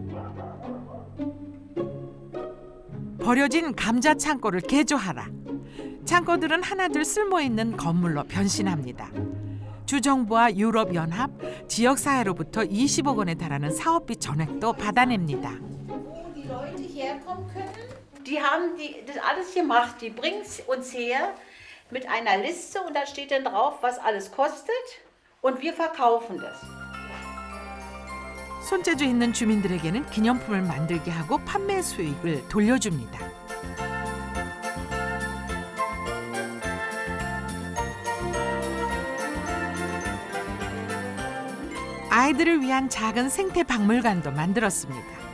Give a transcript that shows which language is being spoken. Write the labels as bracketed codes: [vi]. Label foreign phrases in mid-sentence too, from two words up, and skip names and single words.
[ko] 버려진 감자 창고를 개조하라. 창고들은 하나둘 쓸모있는 건물로 변신합니다. 주정부와 유럽연합, 지역사회로부터 20억 원에 달하는 사업비 전액도 받아냅니다. [de] Die Leute herkommen können, die haben das alles gemacht. Die bringen uns her mit einer Liste und da steht dann drauf, was alles kostet und wir verkaufen das. [ko] 손재주 있는 주민들에게는 기념품을 만들게 하고 판매 수익을 돌려줍니다. 아이들을 위한 작은 생태 박물관도 만들었습니다.